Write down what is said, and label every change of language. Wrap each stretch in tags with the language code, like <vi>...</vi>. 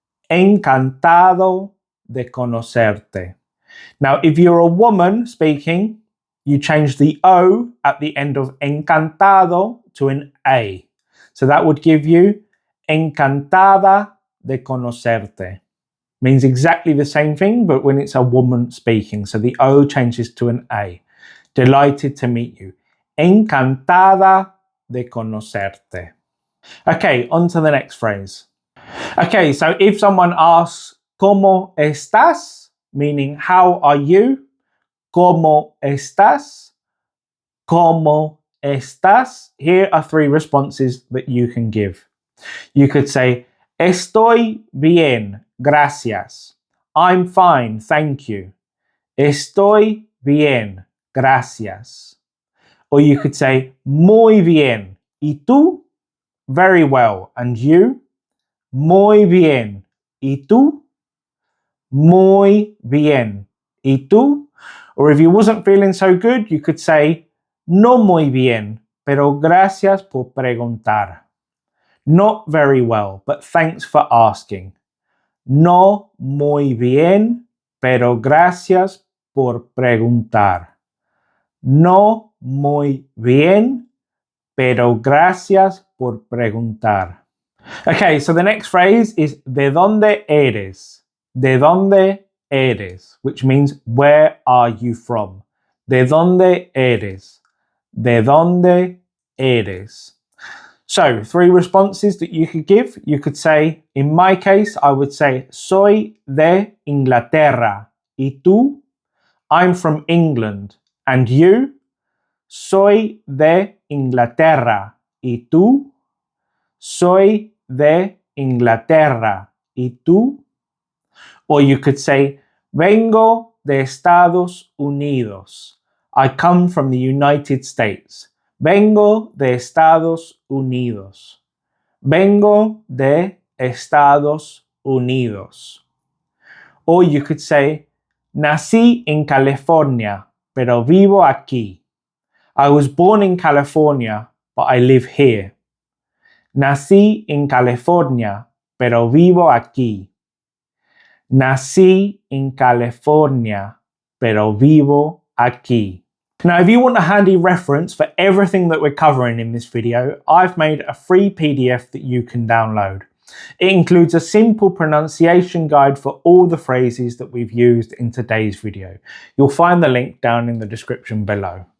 <es>Encantado de conocerte.</es> <en>Now, if you're a woman speaking, you change the O at the end of encantado to an A. So that would give you</en> <es>encantada de conocerte.</es> <en>Means exactly the same thing, but when it's a woman speaking. So the O changes to an A. Delighted to meet you.</en> <es>Encantada de conocerte.</es> <en>Okay, on to the next phrase. Okay, so if someone asks,</en> <es>¿Cómo estás?</es> <en>Meaning, how are you?</en> <es>¿Cómo estás? ¿Cómo estás?</es> <en>Here are 3 responses that you can give. You could say,</en> <es>Estoy bien, gracias.</es> <en>I'm fine, thank you.</en> <es>Estoy bien, gracias.</es> <en>Or you could say</en> <es>muy bien. ¿Y tú?</es> <en>Very well. And you?</en> <es>Muy bien. ¿Y tú? Muy bien. ¿Y tú?</es> <en>Or if you wasn't feeling so good, you could say</en> <es>no muy bien, pero gracias por preguntar.</es> <en>Not very well, but thanks for asking.</en> <es>No muy bien, pero gracias por preguntar. No muy bien, pero gracias por preguntar.</es> <en>Okay, so the next phrase is</en> <es>¿de dónde eres? ¿De dónde eres?</es> <en>Which means where are you from?</en> <es>¿De dónde eres? ¿De dónde eres?</es> <en>So, three responses that you could give. You could say, in my case, I would say,</en> <es>soy de Inglaterra. ¿Y tú?</es> <en>I'm from England. And you?</en> <es>Soy de Inglaterra. ¿Y tú? Soy de Inglaterra. ¿Y tú?</es> <en>Or you could say,</en> <es>vengo de Estados Unidos.</es> <en>I come from the United States.</en> <es>Vengo de Estados Unidos. Vengo de Estados Unidos.</es> <en>Or you could say,</en> <es>nací en California, pero vivo aquí.</es> <en>I was born in California, but I live here.</en> <es>Nací en California, pero vivo aquí. Nací en California, pero vivo aquí.</es> <en>Now, if you want a handy reference for everything that we're covering in this video, I've made a free PDF that you can download. It includes a simple pronunciation guide for all the phrases that we've used in today's video. You'll find the link down in the description below.</en>